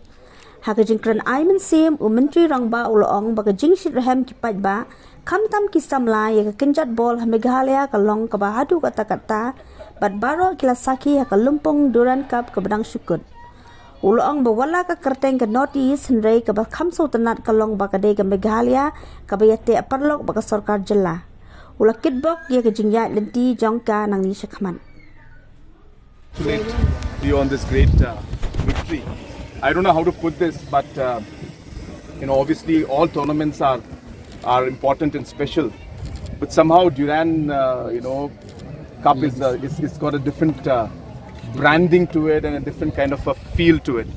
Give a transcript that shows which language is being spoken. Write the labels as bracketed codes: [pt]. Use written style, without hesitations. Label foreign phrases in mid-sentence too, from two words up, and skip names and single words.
[kha] Haka jingkran ai men sim u mentri rangba uloong baka Jingshit Rhem kipat ba kamtam ki Samla ya ka Kynjatbol Meghalaya ka long ka bahadu kata kata bat baro kila Sakhi ka Lumpung Durand Cup ka badang syukut. Uloong bawala ka kerteng ka North East henrei ka bakham so tanat ka long baka de ka Meghalaya ka bayate aparlok baka sarkar jela. Ula kitbok ya ka jingyat lenti jongka nang ni syakman. [en] You on this great victory. I don't know how to put this, but obviously all tournaments are important and special, but somehow Durand Cup is got a different branding to it and a different kind of a feel to it.